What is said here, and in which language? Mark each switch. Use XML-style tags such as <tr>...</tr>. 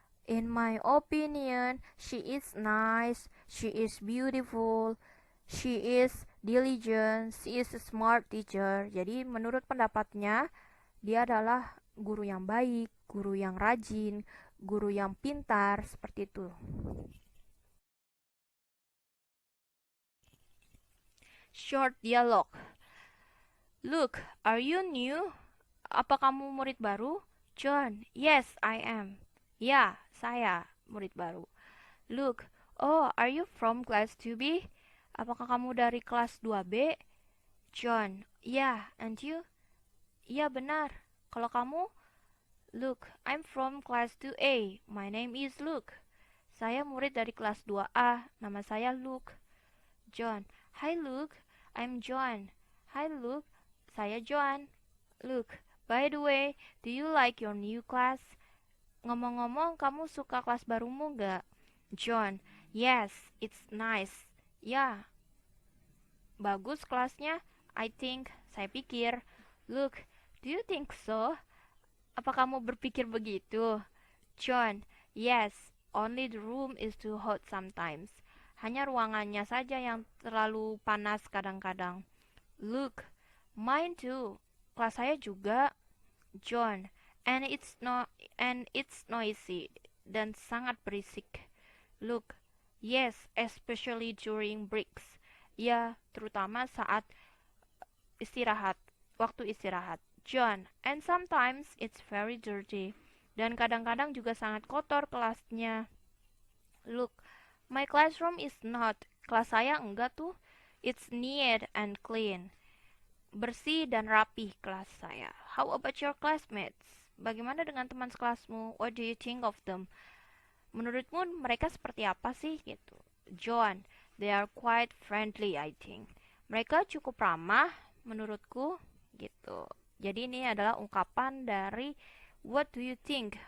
<en>In my opinion, she is nice, she is beautiful, she is diligent, she is a smart teacher.</en> <id>Jadi menurut pendapatnya, dia adalah guru yang baik, guru yang rajin, guru yang pintar, seperti itu.</id> <en>Short dialogue. Look, are you new?</en> <id>Apa kamu murid baru? John,</id> <en>yes, I am.</en> <id>Ya, saya murid baru.</id> <en>Look, oh, are you from class 2B?</en> <id>Apakah kamu dari kelas 2B? John, ya,</id> <en>and you?</en> <id>Iya, benar. Kalau kamu?</id> <en>Look, I'm from class 2A. My name is Luke.</en> <id>Saya murid dari kelas 2A. Nama saya Luke. John,</id> <en>hi Luke, I'm John.</en> <id>Hi Luke, saya John. Luke,</id> <en>By the way, do you like your new class?</en> <id>Ngomong-ngomong, kamu suka kelas barumu gak? John,</id> <en>yes, it's nice.</en> <id>Ya, bagus kelasnya.</id> <en>I think,</en> <id>saya pikir.</id> <en>Look, do you think so?</en> <id>Apa kamu berpikir begitu?</id> <en>John, yes, only the room is too hot sometimes.</en> <id>Hanya ruangannya saja yang terlalu panas kadang-kadang.</id> <en>Look, mine too.</en> <id>Kelas saya juga.</id> <en>John, and it's noisy</en> <id>dan sangat berisik.</id> <en>Look, yes, especially during breaks.</en> <id>Ya, terutama saat istirahat, waktu istirahat. John,</id> <en>and sometimes it's very dirty.</en> <id>Dan kadang-kadang juga sangat kotor kelasnya.</id> <en>Look, my classroom is not.</en> <id>Kelas saya enggak tuh.</id> <en>It's neat and clean.</en> <id>Bersih dan rapih kelas saya.</id> <en>How about your classmates?</en> <id>Bagaimana dengan teman sekelasmu?</id> <en>What do you think of them?</en> <id>Menurutmu mereka seperti apa sih gitu?</id> <en>John, they are quite friendly I think.</en> <id>Mereka cukup ramah menurutku gitu. Jadi ini adalah ungkapan dari</id> <en>what do you think?</en>